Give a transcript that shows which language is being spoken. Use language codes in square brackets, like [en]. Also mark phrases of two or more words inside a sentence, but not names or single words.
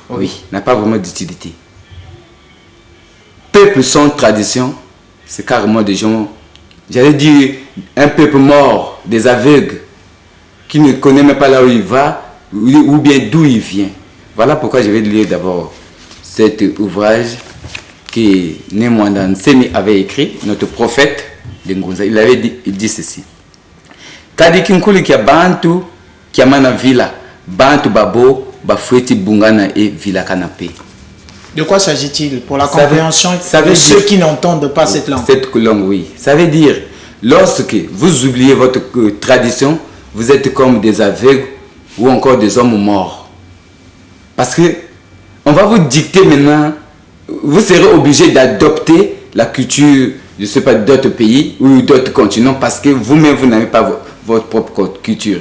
[fr] Oui, n'a pas vraiment d'utilité. Peuple sans tradition, c'est carrément des gens, j'allais dire, un peuple mort, des aveugles, qui ne connaît même pas là où il va, ou bien d'où il vient. Voilà pourquoi je vais lire d'abord cet ouvrage que Nemwanda Nsemi avait écrit, notre prophète de Ngunza. Il dit ceci. [kg] Kadi kinkuli kia bantu kia mana villa, bantu babo bafueti bungana et villa kanapé. [fr] De quoi s'agit-il pour la compréhension de ceux qui n'entendent pas cette langue? Cette langue, oui. Ça veut dire, lorsque vous oubliez votre tradition, vous êtes comme des aveugles ou encore des hommes morts. Parce que on va vous dicter maintenant, vous serez obligé d'adopter la culture, je ne sais pas, d'autres pays ou d'autres continents parce que vous-même, vous n'avez pas votre propre culture.